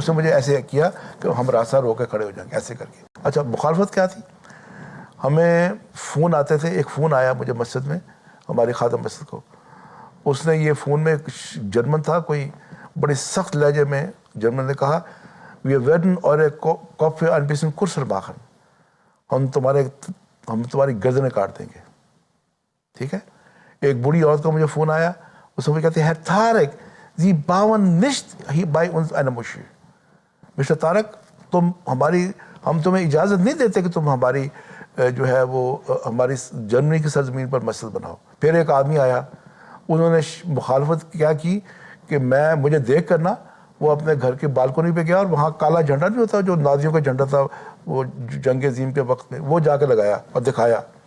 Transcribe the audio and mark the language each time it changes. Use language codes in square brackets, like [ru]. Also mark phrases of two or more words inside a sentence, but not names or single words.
[ur] اس نے مجھے ایسے کیا کہ ہم راستہ رو کے کھڑے ہو جائیں گے ایسے کر کے. اچھا مخالفت کیا تھی؟ ہمیں فون آتے تھے. ایک فون آیا مجھے مسجد میں، ہماری خادم مسجد کو. اس نے یہ فون میں جرمن تھا، کوئی بڑے سخت لہجے میں جرمن نے کہا [de] wir werden eure Köpfe ein bisschen kürzer machen، [ur] ہم تمہاری گردنیں کاٹ دیں گے. ٹھیک ہے. ایک بوڑھی عورت کا مجھے فون آیا، اس میں کہتے ہیں [de] Herr Tarek Sie bauen nicht bei uns eine Moschee. [ur] مسٹر طارق ہم تمہیں اجازت نہیں دیتے کہ تم ہماری جو ہے وہ ہماری جرمنی کی سرزمین پر مسجد بناؤ. پھر ایک آدمی آیا، انہوں نے مخالفت کیا کی کہ مجھے دیکھ کر نا وہ اپنے گھر کے بالکنی پہ گیا اور وہاں کالا جھنڈا نہیں ہوتا جو نازیوں کا جھنڈا تھا وہ جنگ عظیم کے وقت میں، وہ جا کے لگایا اور دکھایا.